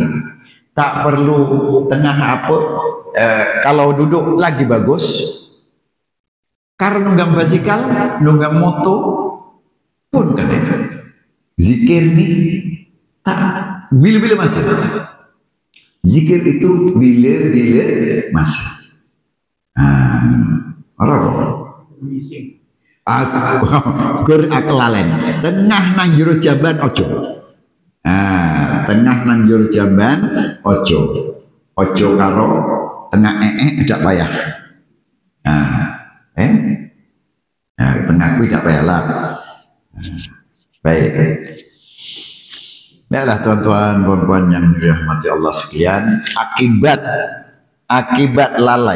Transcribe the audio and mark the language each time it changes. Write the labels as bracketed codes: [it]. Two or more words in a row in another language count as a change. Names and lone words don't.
[ms] Tak perlu tengah apa. Kalau duduk lagi bagus. Karena nunggang basikal, nunggang motor pun kena. Zikir ni tak bila-bila masa. Zikir itu bila-bila masa. [jv] Aku kelalen. Tengah nang jero jamban ojo. Tengah nang jero jamban ojo. Ojo karo tengah [ms] tidak payah. [jv] Tengah kuwi [ms] tidak payah lah. Baik. Baiklah tuan-tuan puan-puan yang dirahmati Allah sekalian, akibat lalai.